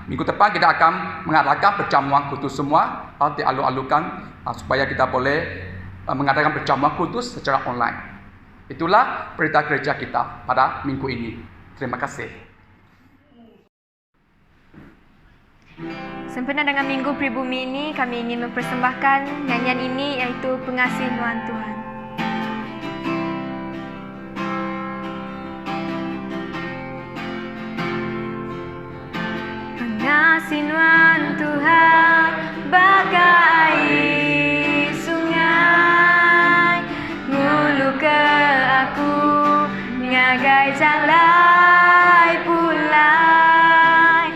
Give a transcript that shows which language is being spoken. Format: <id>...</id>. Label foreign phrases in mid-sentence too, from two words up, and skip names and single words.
<ms>Minggu depan kita akan mengadakan perjamuan kudus semua, dialu-alukan supaya kita boleh mengadakan perjamuan kudus secara online. Itulah berita gereja kita pada minggu ini. Terima kasih. Sempena dengan Minggu Pribumi ini, kami ingin mempersembahkan nyanyian ini, iaitu Pengasihan Tuhan. Pengasihan Tuhan bagai sungai,</ms> <iba>ngulu ke aku, ngagai jalai pulai.</iba>